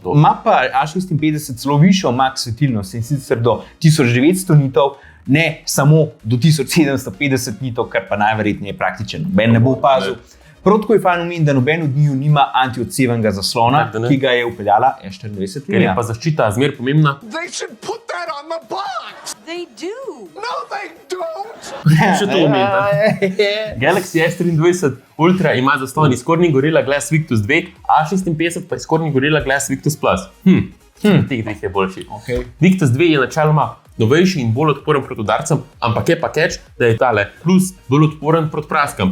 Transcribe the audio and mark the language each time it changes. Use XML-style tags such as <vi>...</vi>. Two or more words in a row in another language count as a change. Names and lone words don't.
<sl>Ima pa A56 celo višjo max svetilnost in sicer do 1900 nitov, ne samo do 1750 ni to, kar pa najverjetneje praktično noben ne bo opazil. Prav tako je fajn omeniti, da noben od njiju nima antiodsevnega zaslona, ki ga je upeljala S24. Ker je pa zaščita zmer pomembna.</sl> <en>They should put that on the box. They do. No, they don't.</en> <sl>Še to omeniti. Galaxy S23 Ultra ima zaslon iz Corning Gorilla Glass Victus 2, A56 pa iz Corning Gorilla Glass Victus Plus. Teh dveh je boljši. Okay. Victus 2 je načeloma novejši in bolj odporen proti udarcem, ampak je pa catch, da je tale plus bolj odporen proti praskam.</sl>